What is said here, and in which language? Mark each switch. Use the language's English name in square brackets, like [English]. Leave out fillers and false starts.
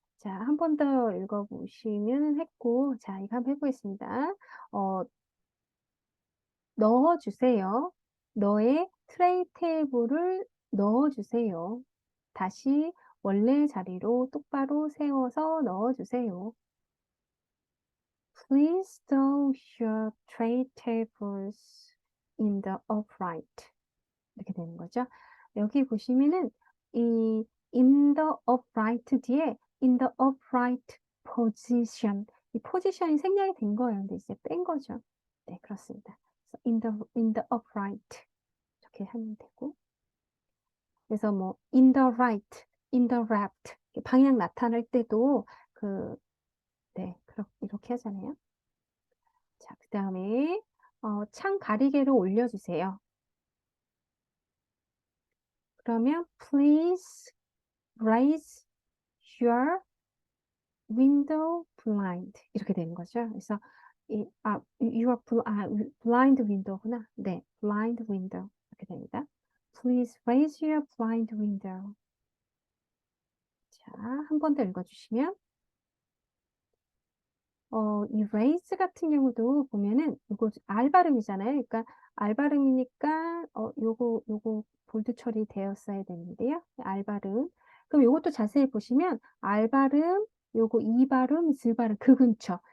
[Korean] 자, 한 번 더 읽어보시면 했고 자, 이거 한번 해보겠습니다. 넣어주세요. 너의 트레이 테이블을 넣어주세요. 다시 원래 자리로 똑바로 세워서 넣어주세요. [English] Please stow your tray tables in the upright. [Korean] 이렇게 되는 거죠. 여기 보시면은 이 [English] in the upright [Korean] 뒤에 [English] in the upright position [Korean] 이 포지션이 생략이 된 거예요. 근데 이제 뺀 거죠. 네, 그렇습니다. 그래서 [English] in the upright [Korean] 이렇게 하면 되고 그래서 뭐 [English] in the right, in the left [Korean] 방향 나타낼 때도 네, 이렇게 하잖아요. 자, 그 다음에 창 가리개를 올려주세요. 그러면 [English] please raise your window blind [Korean] 이렇게 되는 거죠. 그래서 [English] your blind window [Korean] 구나. 네, [English] blind window [Korean] 이렇게 됩니다. [English] Please raise your blind window. [Korean] 자, 한 번 더 읽어주시면 이 raise 같은 경우도 보면은 이거 R 발음이잖아요. 그러니까 R 발음이니까 요거 볼드 처리되었어야 되는데요. R 발음. 그럼 요것도 자세히 보시면 R 발음, 요거 E 발음, Z 발음 그 근처.